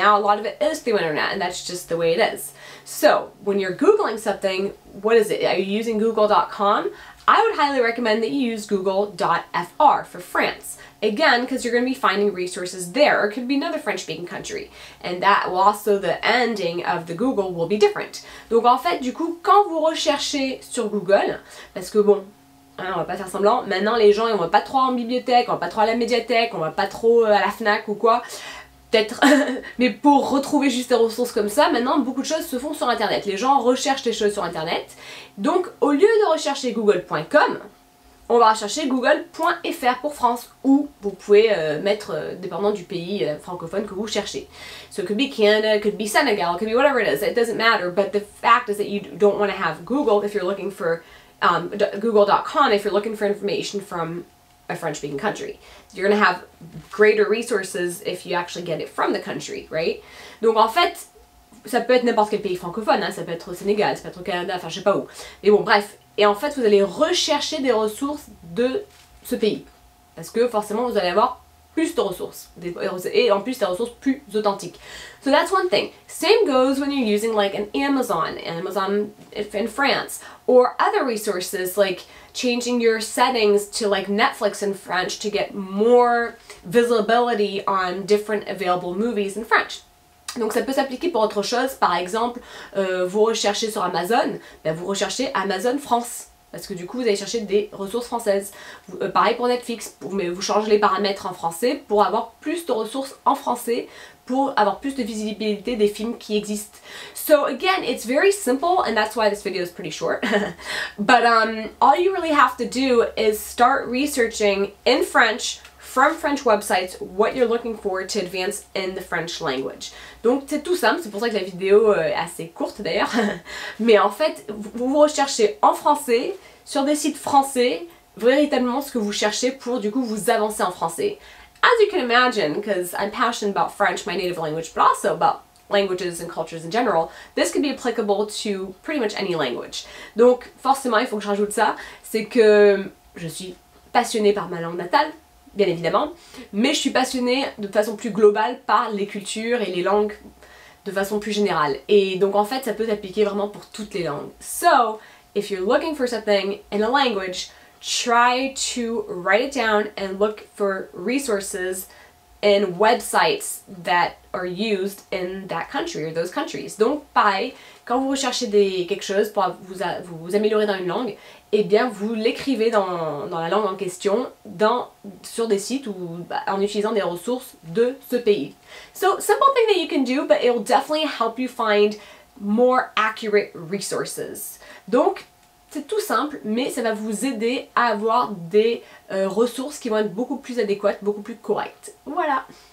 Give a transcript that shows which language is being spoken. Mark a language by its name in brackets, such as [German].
[English] Now a lot of it is through internet, and that's just the way it is. So when you're Googling something, what is it? Are you using google.com? I would highly recommend that you use google.fr for France. Again, because you're going to be finding resources there, or it could be another French-speaking country. And that will also, the ending of the Google will be different. [French] Donc en fait, du coup, quand vous recherchez sur Google, parce que bon, on va pas faire semblant, maintenant les gens ils vont pas trop en bibliothèque, on va pas trop à la médiathèque, on va pas trop à la FNAC ou quoi, peut-être, mais pour retrouver juste des ressources comme ça, maintenant beaucoup de choses se font sur internet, les gens recherchent des choses sur internet, donc au lieu de rechercher google.com, on va rechercher google.fr pour France, ou vous pouvez mettre, dépendant du pays francophone que vous cherchez. [English] So it could be Canada, it could be Senegal, it could be whatever it is, it doesn't matter, but the fact is that you don't want to have Google if you're looking for google.com if you're looking for information from a French-speaking country. You're going to have greater resources if you actually get it from the country, right? [French] Donc en fait, ça peut être n'importe quel pays francophone, hein, ça peut être au Sénégal, ça peut être au Canada, enfin je sais pas où. Mais bon, bref. Et en fait, vous allez rechercher des ressources de ce pays. Parce que forcément, vous allez avoir plus de ressources. Et en plus, des ressources plus authentiques. [English] So that's one thing. Same goes when you're using like an Amazon in France, or other resources like changing your settings to like Netflix in French to get more visibility on different available movies in French. [French] Donc ça peut s'appliquer pour autre chose, par exemple, vous recherchez sur Amazon, ben vous recherchez Amazon France, parce que du coup vous allez chercher des ressources françaises. Pareil pour Netflix, mais vous changez les paramètres en français pour avoir plus de ressources en français, pour avoir plus de visibilité des films qui existent. [English] So again, it's very simple, and that's why this video is pretty short. But all you really have to do is start researching in French from French websites what you're looking for to advance in the French language. [French] Donc c'est tout simple, c'est pour ça que la vidéo est assez courte d'ailleurs. Mais en fait, vous recherchez en français, sur des sites français, véritablement ce que vous cherchez pour du coup vous avancer en français. [English] as you can imagine, because I'm passionate about French, my native language, but also about languages and cultures in general, this could be applicable to pretty much any language. [French] Donc forcément, il faut que je rajoute ça, c'est que je suis passionnée par ma langue natale, bien évidemment, mais je suis passionnée de façon plus globale par les cultures et les langues de façon plus générale. Et donc en fait, ça peut s'appliquer vraiment pour toutes les langues. [English] So, if you're looking for something in a language, try to write it down and look for resources and websites that are used in that country or those countries. [French] Donc pareil, quand vous recherchez quelque chose pour vous améliorer dans une langue, eh bien vous l'écrivez dans la langue en question sur des sites ou en utilisant des ressources de ce pays. [English] So, simple thing that you can do, but it will definitely help you find more accurate resources. [French] Donc, c'est tout simple, mais ça va vous aider à avoir des ressources qui vont être beaucoup plus adéquates, beaucoup plus correctes. Voilà!